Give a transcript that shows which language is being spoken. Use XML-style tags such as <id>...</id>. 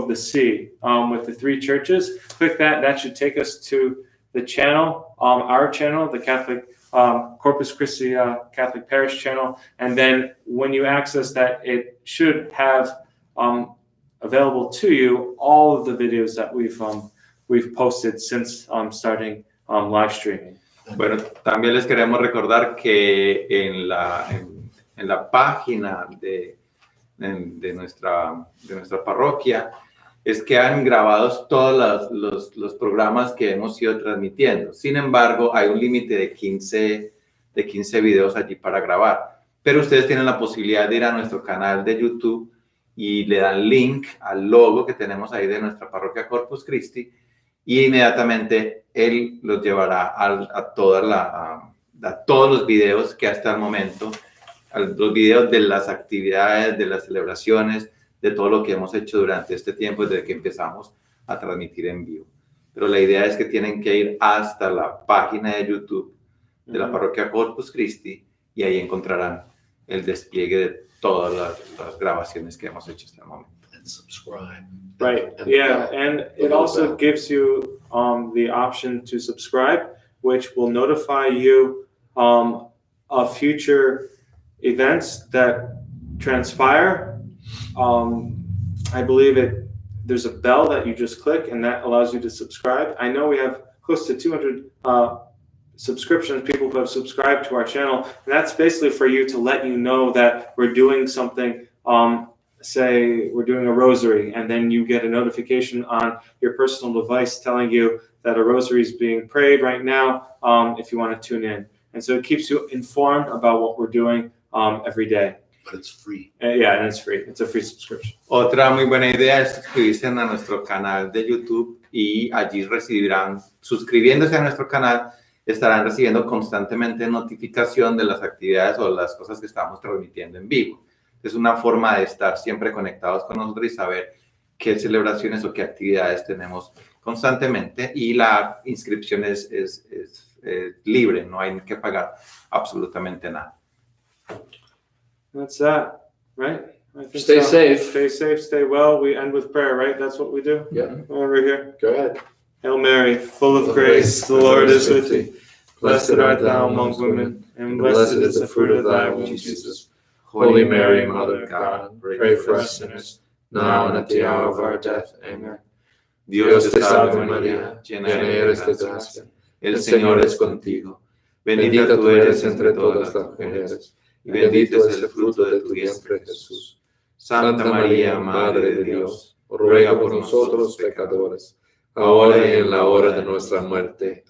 <en>of the C with the three churches. Click that. That should take us to the channel, our channel, the Catholic Corpus Christi Catholic Parish channel. And then when you access that, it should have available to you all of the videos that we've posted since starting live streaming.</en> <es>Bueno, también les queremos recordar que en la página de nuestra parroquia es que han grabados todos los programas que hemos ido transmitiendo. Sin embargo, hay un límite de 15 videos allí para grabar. Pero ustedes tienen la posibilidad de ir a nuestro canal de YouTube y le dan link al logo que tenemos ahí de nuestra parroquia Corpus Christi y inmediatamente él los llevará a todos los videos que hasta el momento, los videos de las actividades, de las celebraciones, de todo lo que hemos hecho durante este tiempo desde que empezamos a transmitir en vivo. Pero la idea es que tienen que ir hasta la página de YouTube de la parroquia Corpus Christi y ahí encontrarán el despliegue de todas las grabaciones que hemos hecho hasta el momento.</es> <en>And subscribe. Right. And Yeah. bell. And The it little also bell. gives you the option to subscribe, which will notify you of future events that transpire. I believe there's a bell that you just click and that allows you to subscribe. I know we have close to 200 subscriptions, people who have subscribed to our channel. And that's basically for you to let you know that we're doing something. Say we're doing a rosary, and then you get a notification on your personal device telling you that a rosary is being prayed right now, if you want to tune in. And so it keeps you informed about what we're doing every day. But it's free. Yeah, and it's free. It's a free subscription.</en> <es>Otra muy buena idea es suscribirse a nuestro canal de YouTube y allí recibirán, suscribiéndose a nuestro canal, estarán recibiendo constantemente notificación de las actividades o las cosas que estamos transmitiendo en vivo. Es una forma de estar siempre conectados con nosotros y saber qué celebraciones o qué actividades tenemos constantemente. Y la inscripción es libre, no hay que pagar absolutamente nada.</es> <en>That's that, right? I think Stay so. safe. Stay safe, stay well. We end with prayer, right? That's what we do? Yeah. Over here. Go ahead. Hail Mary, full of grace, the Lord is with thee. Blessed art thou among women, and blessed is the fruit of thy womb, Jesus. Holy Mary, Mother of God, pray for us sinners, now and at the hour of our death. Amen.</en> <es>Dios te salve María, llena eres de gracia. El Señor es contigo. Bendita tú eres entre todas las mujeres, y bendito es el fruto de tu vientre, Jesús. Santa María, Madre de Dios, ruega por nosotros pecadores, ahora y en la hora de nuestra muerte.</es>